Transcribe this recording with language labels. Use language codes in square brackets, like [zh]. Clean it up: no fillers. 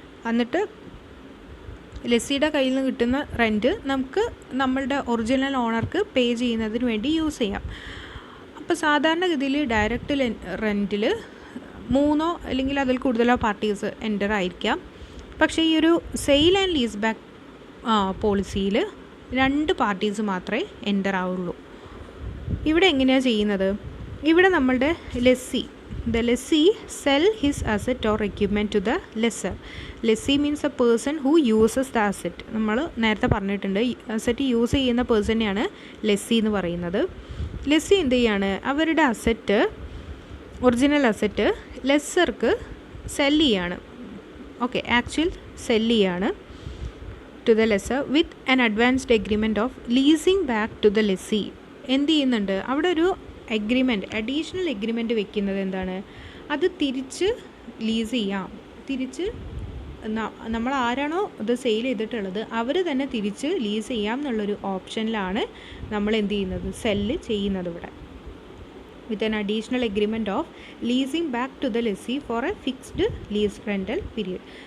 [ml] എന്നിട്ട് ലെസ്സിയുടെ കയ്യിൽ നിന്ന് കിട്ടുന്ന റെൻറ്റ് നമുക്ക് നമ്മളുടെ ഒറിജിനൽ ഓണർക്ക് പേ ചെയ്യുന്നതിന് വേണ്ടി യൂസ് ചെയ്യാം. അപ്പോൾ സാധാരണഗതിയിൽ ഡയറക്റ്റ് റെൻറ്റിൽ 3 അല്ലെങ്കിൽ അതിൽ കൂടുതലോ പാർട്ടീസ് എൻ്റർ ആയിരിക്കാം. പക്ഷേ ഈ ഒരു sale and lease back പോളിസിയിൽ 2 parties മാത്രമേ എൻ്റർ ആവുള്ളൂ. ഇവിടെ എങ്ങനെയാണ് ചെയ്യുന്നത്? ഇവിടെ നമ്മളുടെ [en] the lessee sell his asset or equipment to the lessor. Lessee means a person who uses the asset. [ml] നമ്മൾ നേരത്തെ പറഞ്ഞിട്ടുണ്ട്, അസറ്റ് യൂസ് ചെയ്യുന്ന പേഴ്സണെയാണ് ലെസ്സി എന്ന് പറയുന്നത്. ലെസ്സി എന്ത് ചെയ്യാണ്? അവരുടെ അസറ്റ്, ഒറിജിനൽ അസറ്റ് ലെസ്സർക്ക് സെല്ല് ചെയ്യാണ്. ഓക്കെ, ആക്ച്വൽ സെല്ല് ചെയ്യാണ് [en] to the lessor with an advanced agreement of leasing back to the lessee. [ml] എന്ത് ചെയ്യുന്നുണ്ട്? അവിടെ ഒരു അഡീഷണൽ എഗ്രിമെൻറ്റ് വെക്കുന്നത് എന്താണ്? അത് തിരിച്ച് ലീസ് ചെയ്യാം. തിരിച്ച് നമ്മൾ ആരാണോ ഇത് സെയിൽ ചെയ്തിട്ടുള്ളത് അവർ തന്നെ തിരിച്ച് ലീസ് ചെയ്യാം എന്നുള്ളൊരു ഓപ്ഷനിലാണ് നമ്മൾ എന്ത് ചെയ്യുന്നത്? സെല്ല് ചെയ്യുന്നത് ഇവിടെ. [en] With an additional agreement of leasing back to the lessee for a fixed lease rental period.